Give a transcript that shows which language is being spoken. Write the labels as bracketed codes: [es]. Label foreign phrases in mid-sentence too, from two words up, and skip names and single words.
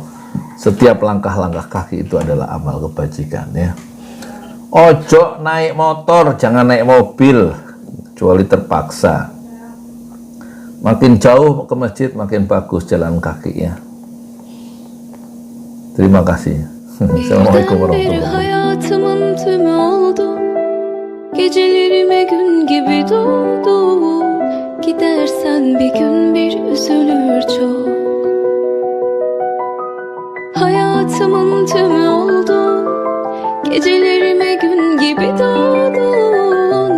[id] Setiap langkah-langkah kaki itu adalah amal kebajikan ya. Ojo naik motor, jangan naik mobil kecuali terpaksa. Makin jauh ke masjid makin bagus jalan kaki ya. Terima kasih. [ar] السلام عليكم ورحمة الله وبركاته. [tr] Hayatımın tümü oldu. Gecelerime gün gibi doğdu. Gidersen bir gün bir üzülür çok. Hayatımın tümü oldu. Gecelerime gün gibi doğdun.